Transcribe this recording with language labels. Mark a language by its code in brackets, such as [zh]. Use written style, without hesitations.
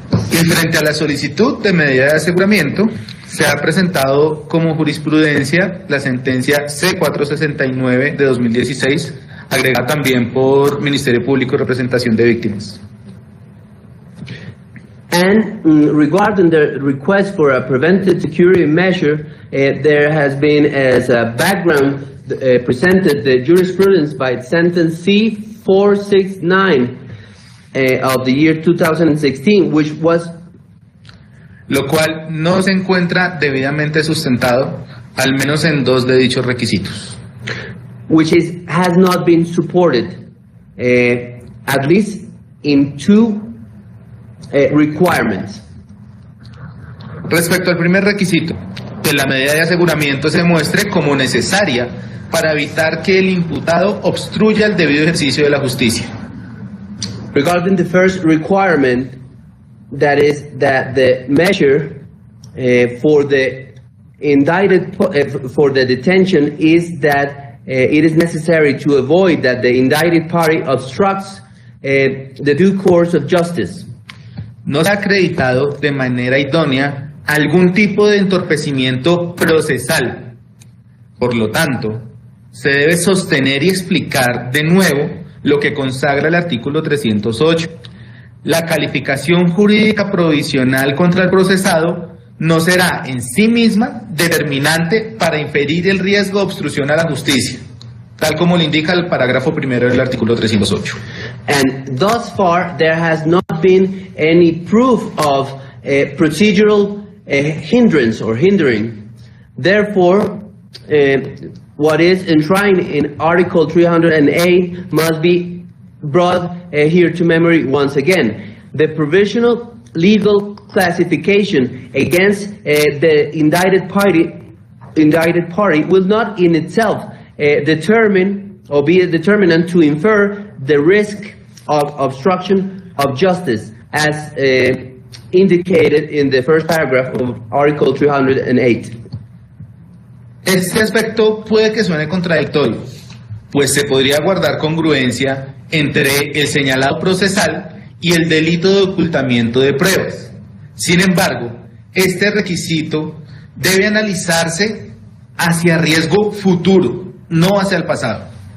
[es] Y frente a la solicitud de medida de aseguramiento, se ha presentado como jurisprudencia la sentencia C469 de 2016, agregada también por Ministerio Público y Representación de Víctimas. [en] And regarding the request for a preventive security measure, there has been as a background presented the jurisprudence by sentence C-469 of the year 2016, which was... [es] Lo cual no se encuentra debidamente sustentado, al menos en dos de dichos requisitos. [en] Which has not been supported, at least in two requirements. [es] Respecto al primer requisito, que la medida de aseguramiento se muestre como necesaria para evitar que el imputado obstruya el debido ejercicio de la justicia. [en] Regarding the first requirement, that is that the measure for the indicted for the detention is that it is necessary to avoid that the indicted party obstructs the due course of justice. [es] No se ha acreditado de manera idónea algún tipo de entorpecimiento procesal. Por lo tanto, se debe sostener y explicar de nuevo lo que consagra el artículo 308. La calificación jurídica provisional contra el procesado no será en sí misma determinante para inferir el riesgo de obstrucción a la justicia, tal como lo indica el parágrafo primero del artículo 308. [en] And thus far, there has not been any proof of procedural hindrance or hindering. Therefore, what is enshrined in Article 308 must be brought here to memory once again. The provisional legal classification against the indicted party will not in itself determine or be a determinant to infer the risk of obstruction of justice as indicated in the first paragraph of Article 308. [es] Este aspecto puede que suene contradictorio, pues se podría guardar congruencia entre el señalado procesal y el delito de ocultamiento de pruebas. Sin embargo, este requisito debe analizarse hacia riesgo futuro, no hacia el pasado.